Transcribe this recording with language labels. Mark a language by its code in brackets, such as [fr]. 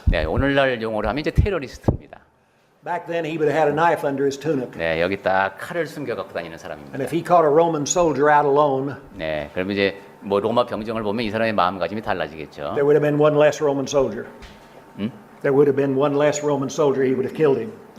[ko] 네, 오늘날 용어로 하면 이제 테러리스트입니다. [en] Back then he would have had a knife under his tunic. [ko] 네, 여기 딱 칼을 숨겨 갖고 다니는 사람입니다. [en] And if he caught a Roman soldier out alone, [ko] 네, 그러면 이제 뭐 로마 병정을 보면 이 사람의 마음가짐이 달라지겠죠. [en] there would have been one less Roman soldier. There would have been one less Roman soldier, he would have killed him.